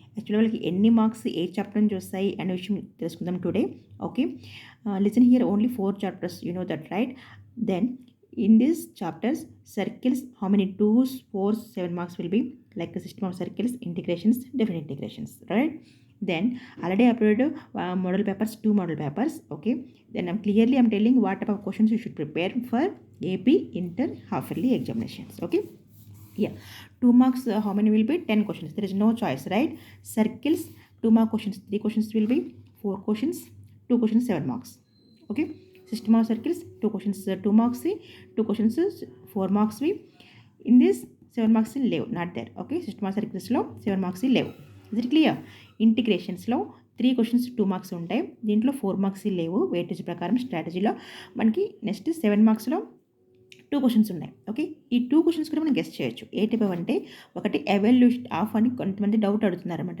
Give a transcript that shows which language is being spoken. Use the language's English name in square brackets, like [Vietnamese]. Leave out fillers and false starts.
[Telugu] Actually, వాళ్ళకి ఎన్ని marks ఏ chapter నుంచి వస్తాయి అనే విషయం తెలుసుకుందాం today. [English] Okay, listen here only 4 chapters, you know that right. Then in these chapters, circles, how many 2s, 4s, 7 marks will be, like a system of circles, integrations, definite integrations, right? Then already uploaded model papers, 2 model papers. Okay, then I'm telling what type of questions you should prepare for AP inter half yearly examinations. Okay, yeah, 2 marks, how many will be? 10 questions, there is no choice, right? Circles, 2 mark questions, 3 questions will be, 4 questions, 2 questions, 7 marks. Okay, system of circles, 2 questions, 2 marks, 2 questions, 4 marks. In this 7 marks leave, not there. Okay, system of circles లో 7 marks leave. Is it clear? [Telugu] ఇంటిగ్రేషన్స్లో 3 questions 2 marks ఉంటాయి, దీంట్లో 4 marks లేవు. Weightage ప్రకారం స్ట్రాటజీలో మనకి next 7 మార్క్స్లో 2 questions ఉన్నాయి. Okay, ఈ 2 questions కూడా మనం గెస్ట్ చేయొచ్చు. ఏ టైప్ అంటే, ఒకటి ఎవల్యూషన్ ఆఫ్ అని కొంతమంది డౌట్ అడుగుతున్నారు అనమాట.